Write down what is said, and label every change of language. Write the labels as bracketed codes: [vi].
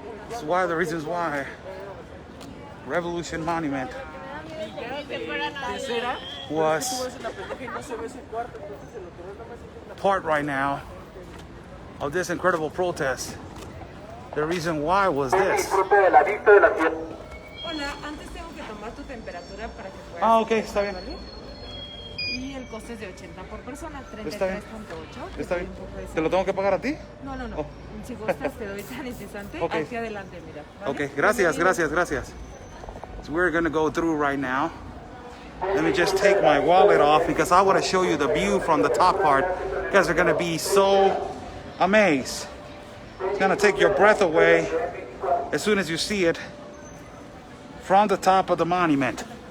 [en] That's why the reasons why Revolution Monument was part right now of this incredible protest. The reason why was this. [es] Hola, antes tengo que tomar tu temperatura para que puedas. Ah, ok, está bien. ¿Vale? Y el coste es de 80 por persona, Está bien. 33.8. Está bien. ¿Te lo tengo que pagar a ti? No, no, no. [en] Oh. [es] Si gustas te doy tan instante. [en] Ok. [es] Hacia adelante, mira. ¿vale? [en] Okay, gracias, gracias, gracias. So we're gonna go through right now. Let me just take my wallet off because I want to show you the view from the top part. You guys are gonna be so amazed. It's gonna take your breath away as soon as you see it from the top of the monument.